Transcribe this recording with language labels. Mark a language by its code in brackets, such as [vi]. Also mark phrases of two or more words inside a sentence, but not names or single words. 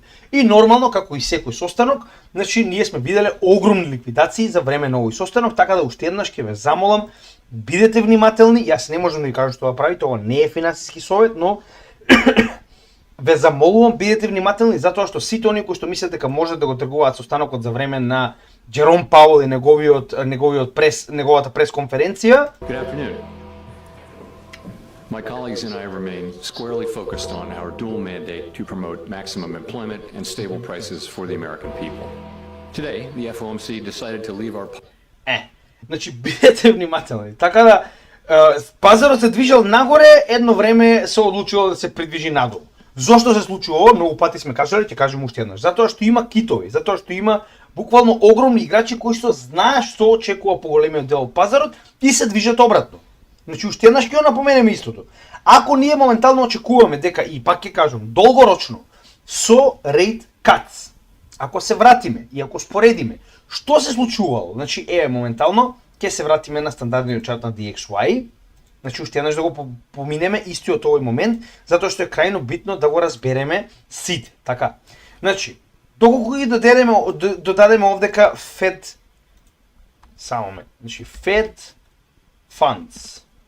[mk] И нормално, како и секој состанок, значи ние сме виделе огромни ликвидации за време на овој состанок, така да уште еднаш ќе ве замолам, бидете внимателни, јас не можам да ви кажам што да правите, ова не е финансиски совет, но ве замолувам, бидете внимателни, затоа што сите оние кои што мислат дека можат да го тргуваат состанокот за време на Джером Пауел и неговата пресконференција. [en] Good afternoon. My colleagues and I remain squarely focused on our dual mandate to promote maximum employment and stable prices for the American people. Today, the FOMC decided to leave our... [mk] Значи, бидете внимателни. Така да, пазарот се движел нагоре, едно време се одлучило да се придвижи надолу. Зошто се случува ова? Многу пати сме кажали, ќе кажем уште еднаш. Затоа што има китови, затоа што има буквално огромни играчи кои што знаат што очекува поголемиот дел од пазарот и се движат обратно. Значи, уште еднаш ќе го напоменеме истото. Ако ние моментално очекуваме дека, и пак ќе кажам, долгорочно, со [en] rate cuts, [mk] ако се вратиме и ако споредиме, што се случувало? Значи, моментално ќе се вратиме на стандардниот чарт на DXY, значи уште еднаш да го поминеме истиот овој момент, затоа што е крајно битно да го разбереме сите, така. Значи, доколку ги додадеме овдека Fed, само момент, значи [en] Fed Funds.